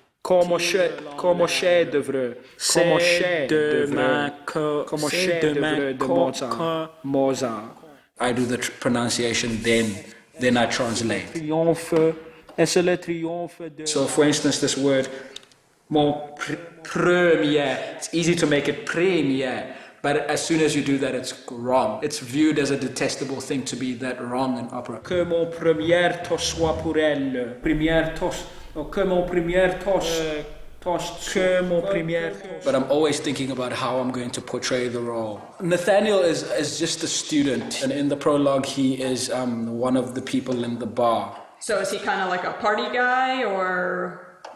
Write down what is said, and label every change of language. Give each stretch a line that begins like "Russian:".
French: Como chef-d'œuvre de Mozart.
English: I do the pronunciation, then I translate. So, for instance, this word, première, it's easy to make it première, but as soon as you do that, it's wrong. It's viewed as a detestable thing to be that wrong in opera.
French: Que mon première toast soit pour elle. Première toast. Que mon première toast.
English: But I'm always thinking about how I'm going to portray the role. Nathaniel is just a student, and in the prologue, he is one of the people in the bar. So is he kind of like a party guy, or?